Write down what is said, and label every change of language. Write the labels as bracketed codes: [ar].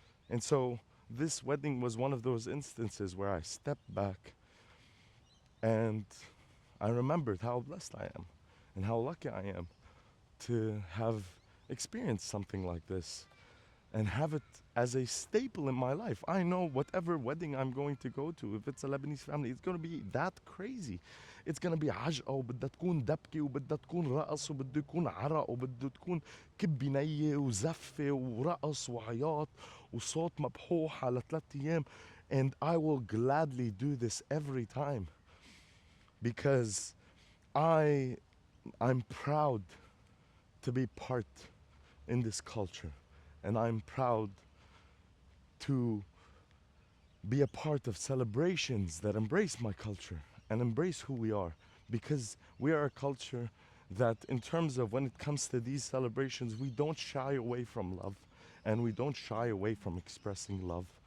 [en] And so this wedding was one of those instances where I stepped back and I remembered how blessed I am and how lucky I am to have experienced something like this and have it as a staple in my life. I know whatever wedding I'm going to go to, if it's a Lebanese family, it's going to be that crazy. It's going to be [ar] عجقة وبدها تكون دبكة وبدها تكون رقص وبده يكون عرق وبده تكون كبة نية وزفة ورقص وعياط وصوت مبحوح على 3 أيام. [en] And I will gladly do this every time because I'm proud to be part in this culture, and I'm proud to be a part of celebrations that embrace my culture and embrace who we are, because we are a culture that, in terms of when it comes to these celebrations, we don't shy away from love and we don't shy away from expressing love.